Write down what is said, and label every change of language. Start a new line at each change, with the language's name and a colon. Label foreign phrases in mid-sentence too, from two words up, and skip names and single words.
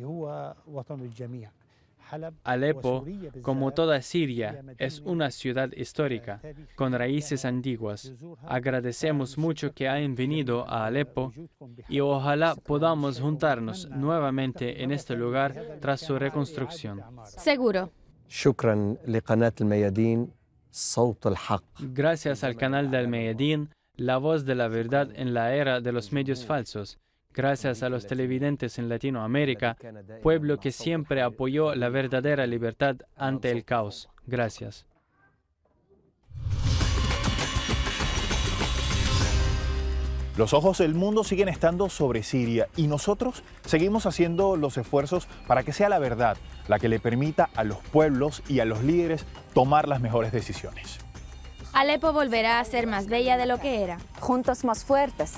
Spanish: Alepo, como toda Siria, es una ciudad histórica, con raíces antiguas. Agradecemos mucho que hayan venido a Alepo y ojalá podamos juntarnos nuevamente en este lugar tras su reconstrucción. Seguro.
Arabic: شكرا لقناة الميادين صوت الحق.
Spanish: Gracias al canal del Mayadín, la voz de la verdad en la era de los medios falsos. Gracias a los televidentes en Latinoamérica, pueblo que siempre apoyó la verdadera libertad ante el caos. Gracias. Los ojos del mundo siguen estando sobre Siria y nosotros seguimos haciendo los esfuerzos para que sea la verdad la que le permita a los pueblos y a los líderes tomar las mejores decisiones. Alepo volverá a ser más bella de lo que era. Juntos más fuertes.